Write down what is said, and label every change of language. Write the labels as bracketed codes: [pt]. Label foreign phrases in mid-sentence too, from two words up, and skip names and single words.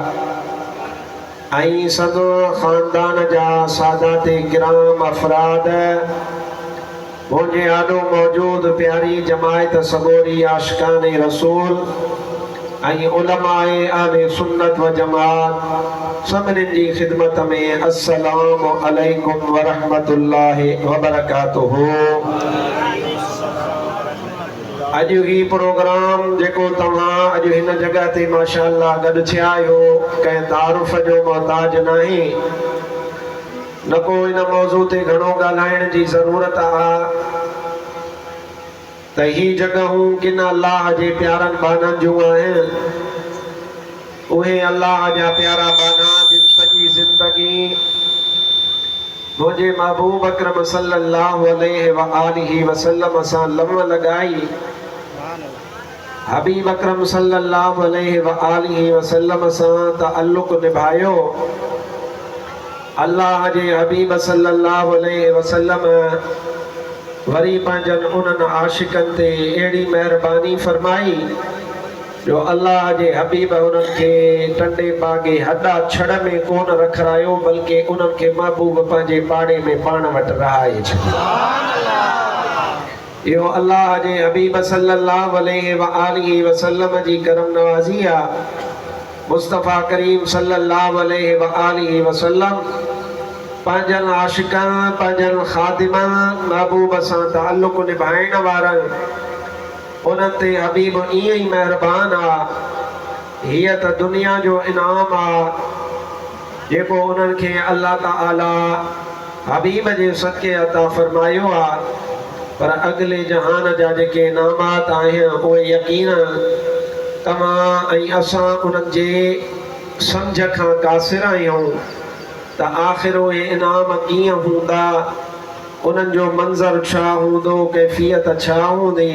[sd] ऐं सदो ख़ानदान जा सादाते किराम अफ़राद मुझे आडो मौजूद प्यारी जमायत सबोरी आशिकान रसूल ऐं उलमाए आले सुन्नत व जमात सभिनी जी खिदमत में [ar] السلام عليكم ورحمة الله وبركاته. [sd] अॼु ही प्रोग्राम जेको तव्हां अॼु हिन जगह ते माशाअल्लाह गॾु थिया आहियो कंहिं तारुफ़ जो मोहताज नाहे न को इन मौज़ू ते घणो ॻाल्हाइण जी ज़रूरत आहे त ही जगहूं किन अल्लाह जे प्यारनि बाननि जूं आहिनि उहे अल्लाह जा प्यारा बाना जिन सॼी ज़िंदगी मुंहिंजे महबूब अकरम [ar] صلى الله عليه وآله وسلم [sd] सां लम लॻाई हबीब अकरम [ar] صلى الله عليه وآله وسلم [sd] सां तअल्लुक़ निभायो। अल्लाह जे हबीब [ar] صلى الله عليه وسلم [sd] वरी पंहिंजनि उन्हनि आशिकनि ते अहिड़ी महिरबानी फरमाई जो अल्लाह जे हबीब उन्हनि खे टंडे बागे हॾा छड़ में कोन रखरायो बल्कि उन्हनि खे महबूब पंहिंजे पाड़े में पाण वटि रहाए छॾियो। इहो अल्लाह जे हबीब [ar] صلى الله عليه وآله وسلم [sd] जी करम नवाज़ी आहे। मुस्तफ़ा करीम [ar] صلى الله عليه وآله وسلم [sd] पंहिंजनि आशिक़नि पंहिंजनि ख़ादिमनि महबूब सां ताल्लुक़ निभाइण वारनि उन्हनि ते हबीब ईअं ई महिरबान आहे। हीअ त दुनिया जो इनाम आहे जेको उन्हनि खे अल्लाह ताला हबीब जे सदके अता फरमायो आहे, पर अॻिले जहान जा जेके इनामात आहिनि उहे यकीनन तव्हां ऐं असां उन्हनि जे सम्झ खां कासिर आहियूं त आख़िर उहे इनाम कीअं हूंदा, उन्हनि जो मंज़र छा हूंदो, कैफ़ियत छा हूंदी।